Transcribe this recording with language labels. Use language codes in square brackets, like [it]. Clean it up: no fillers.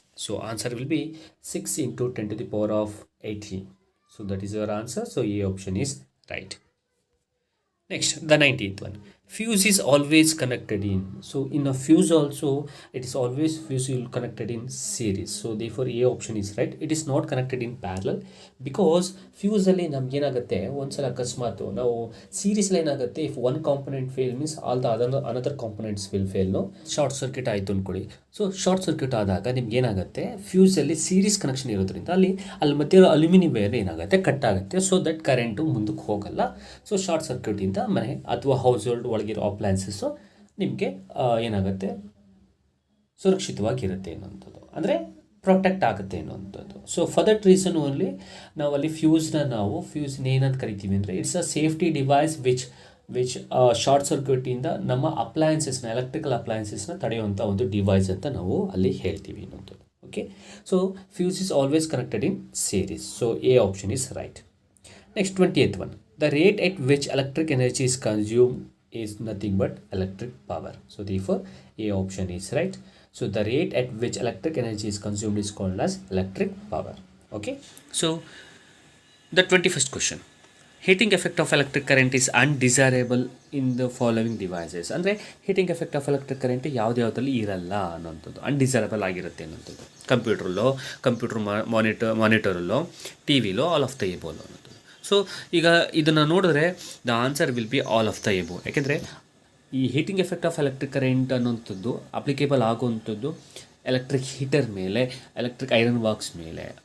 [en] So answer will be 6 into 10 to the power of 18. So that is your answer. So A option is right. Next, the 19th one. Fuse is always connected in. So in a fuse also, it is always fuse connected in series. So therefore A option is right. It is not connected in parallel because fuse [kn] ಅಲ್ಲಿ ನಮ್ಗೆ ಏನಾಗುತ್ತೆ, ಒಂದ್ಸಲ ಅಕಸ್ಮಾತ್ ನಾವು series ಏನಾಗುತ್ತೆ, [en] If one component fail means all the another components will fail. [kn] Short circuit ಆಯಿತು ಅಂದ್ಕೊಳ್ಳಿ. So short circuit ಆದಾಗ ನಿಮ್ಗೆ ಏನಾಗುತ್ತೆ, ಫ್ಯೂಸಲ್ಲಿ ಸೀರೀಸ್ ಕನೆಕ್ಷನ್ ಇರೋದ್ರಿಂದ ಅಲ್ಲಿ ಮಧ್ಯೆ ಅಲ್ಯೂಮಿನಿಯಂ ವೈರ್ ಏನಾಗುತ್ತೆ, ಕಟ್ ಆಗುತ್ತೆ. ಸೊ ದಟ್ ಕರೆಂಟು ಮುಂದಕ್ಕೆ ಹೋಗಲ್ಲ. ಸೊ ಶಾರ್ಟ್ ಸರ್ಕ್ಯೂಟಿಂದ ಮನೆ ಅಥವಾ ಹೌಸ್ ಹೋಲ್ಡ್ ಒಳಗಿರೋ ಅಪ್ಲಯನ್ಸಸ್ಸು ನಿಮಗೆ ಏನಾಗುತ್ತೆ, ಸುರಕ್ಷಿತವಾಗಿರುತ್ತೆ ಅನ್ನೋಂಥದ್ದು, ಅಂದರೆ ಪ್ರೊಟೆಕ್ಟ್ ಆಗುತ್ತೆ ಅನ್ನೋಂಥದ್ದು. So for that reason only ನಾವು ಅಲ್ಲಿ ಫ್ಯೂಸ್ನ ಏನಂತ ಕರಿತೀವಿ ಅಂದರೆ, [en] it's a safety device which [kn] short ಸರ್ಕ್ಯೂಟಿಂದ ನಮ್ಮ ಅಪ್ಲಯನ್ಸಸ್ನ, ಎಲೆಕ್ಟ್ರಿಕಲ್ ಅಪ್ಲಯನ್ಸಸ್ನ ತಡೆಯುವಂಥ ಒಂದು ಡಿವೈಸ್ ಅಂತ ನಾವು ಅಲ್ಲಿ ಹೇಳ್ತೀವಿ ಅನ್ನೋಂಥದ್ದು. [en] Okay, so fuse is always connected in series. So a option is right. Next 20th one. The rate at which electric energy is consumed is nothing but electric power. So therefore A option is right. So the rate at which electric energy is consumed is called as electric power. Okay, so the 21st question. Heating effect of electric current is undesirable in the following devices. [kn] ಅಂದರೆ heating effect of electric current ಯಾವುದ್ರಲ್ಲಿ ಇರಲ್ಲ ಅನ್ನೋಂಥದ್ದು, undesirable ಆಗಿರುತ್ತೆ ಅನ್ನೋಂಥದ್ದು. Computer ಮಾನಿಟರಲ್ಲೋ T willow [en] all of the above [kn] ಅನ್ನೋದು. So ಈಗ ಇದನ್ನು ನೋಡಿದ್ರೆ [en] The answer will be all of the above. [kn] ಯಾಕೆಂದರೆ ಈ heating effect of electric current ಅನ್ನೋಂಥದ್ದು ಅಪ್ಲಿಕೇಬಲ್ ಆಗುವಂಥದ್ದು ಎಲೆಕ್ಟ್ರಿಕ್ ಹೀಟರ್ ಮೇಲೆ, ಎಲೆಕ್ಟ್ರಿಕ್ ಐರನ್ ಬಾಕ್ಸ್ ಮೇಲೆ.